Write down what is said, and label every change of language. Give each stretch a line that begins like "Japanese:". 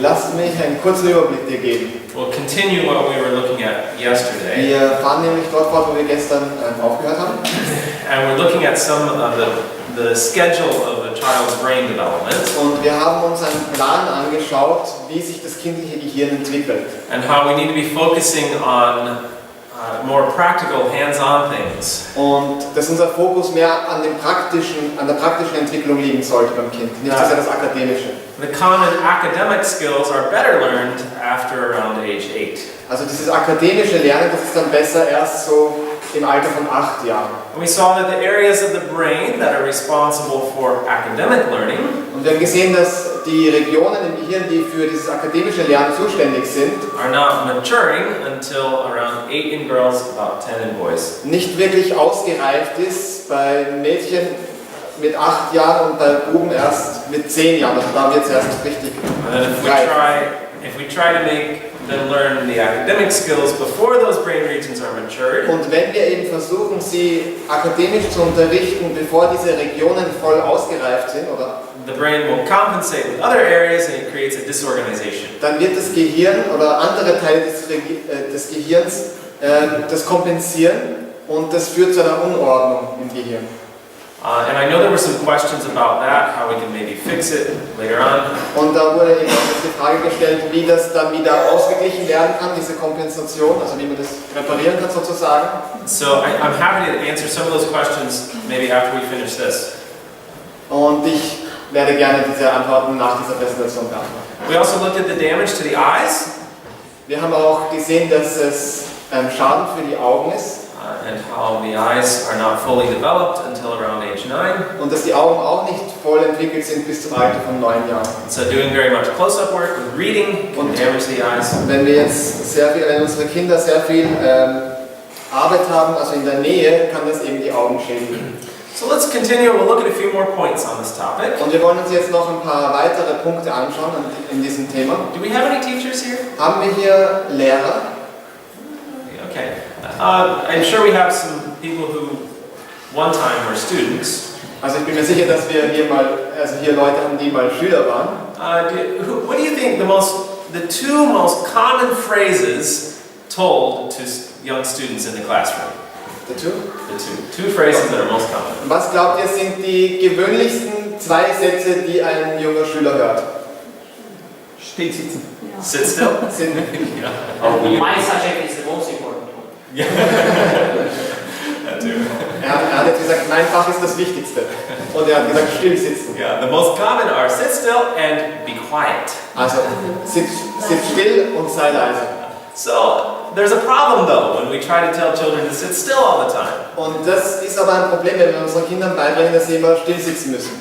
German: Lass mich einen kurzen Überblick dir geben.
English: We'll continue what we were looking at yesterday,
German: Wir fahren nämlich dort fort, wo wir gestern aufgehört haben.
English: and we're looking at some of the schedule of a child's brain development,
German: Und wir haben uns einen Plan angeschaut, wie sich das kindliche Gehirn entwickelt.
English: and how we need to be focusing on more practical, hands-on things.
German: Und dass unser Fokus mehr an der praktischen Entwicklung liegen sollte beim Kind, nicht so sehr das Akademische.
English: The common academic skills are better learned after around age 8.
German: Also dieses akademische Lernen, das ist dann besser erst so im Alter von 8 Jahren.
English: And we saw that the areas of the brain that are responsible for academic learning
German: Und wir haben gesehen, dass die Regionen im Gehirn, die für dieses akademische Lernen zuständig sind,
English: are not maturing until around 8 in girls, about 10 in boys.
German: nicht wirklich ausgereift ist bei Mädchen mit 8 Jahren und bei Buben erst mit 10 Jahren. Also da wird es erst richtig
English: And then if we try to make them learn the academic skills before those brain regions are matured,
German: Und wenn wir eben versuchen, sie akademisch zu unterrichten, bevor diese Regionen voll ausgereift sind, oder,
English: the brain will compensate with other areas and it creates a disorganization.
German: dann wird das Gehirn oder andere Teile des Gehirns das kompensieren und das führt zu einer Unordnung im Gehirn.
English: And I know there were some questions about that, how we can maybe fix it later on.
German: Und da wurde eben auch die Frage gestellt, wie das dann wieder ausgeglichen werden kann, diese Kompensation, also wie man das reparieren kann sozusagen.
English: So I'm happy to answer some of those questions maybe after we finish this.
German: Und ich werde gerne diese Antworten nach dieser Präsentation beantworten.
English: We also looked at the damage to the eyes
German: Wir haben auch gesehen, dass es Schaden für die Augen ist
English: and how the eyes are not fully developed until around age 9.
German: und dass die Augen auch nicht voll entwickelt sind bis zum Alter von 9 Jahren.
English: So doing very much close-up work with reading can damage the eyes.
German: Wenn unsere Kinder sehr viel Arbeit haben, also in der Nähe, kann das eben die Augen schädigen.
English: So let's continue. We'll look at a few more points on this topic.
German: Und wir wollen uns jetzt noch ein paar weitere Punkte anschauen in diesem Thema.
English: Do we have any teachers here?
German: Haben wir hier Lehrer?
English: Okay. I'm sure we have some people who one time were students.
German: Also ich bin mir sicher, dass wir hier Leute haben, die mal Schüler waren.
English: What do you think the two most common phrases told to young students in the classroom? The two? The two phrases that are most common.
German: Was glaubt ihr, sind die gewöhnlichsten 2 Sätze, die ein junger Schüler hört? Still sitzen. Ja.
English: Sit still. Yeah. My subject is the most important one. Yeah. That too.
German: Er hat jetzt gesagt, mein Fach ist das Wichtigste. Und er hat gesagt, still sitzen.
English: Yeah. The most common are sit still and be quiet.
German: Also, sitz still und sei leise.
English: So there's a problem though when we try to tell children to sit still all the time.
German: Und das ist aber ein Problem, wenn wir unseren Kindern beibringen, dass sie immer still sitzen müssen.